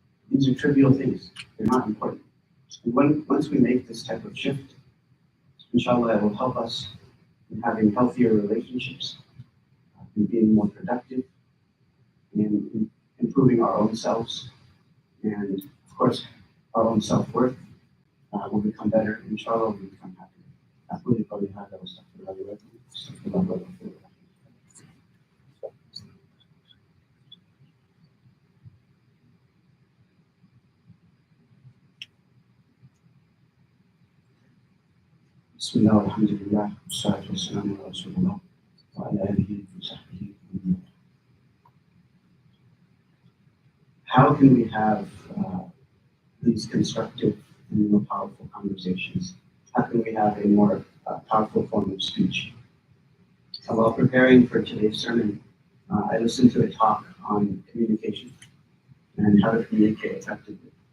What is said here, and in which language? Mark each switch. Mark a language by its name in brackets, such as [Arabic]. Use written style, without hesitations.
[English] These are trivial things. They're not important. And once we make this type of shift, inshallah, it will help us in having healthier relationships, in being more productive, in improving our own selves, and of course, our own self-worth will become better. Inshallah, we'll become happier. [Arabic] أقول قولي هذا وأستغفر الله لي ولكم. استغفر الله وأتوب إليه. بسم الله والحمد لله والصلاة والسلام على رسول الله وعلى آله وصحبه ومن والاه. [English] How can we have these constructive and more powerful conversations? How can we have a more powerful form of speech? While preparing for today's sermon, I listened to a talk on communication and how to communicate effectively.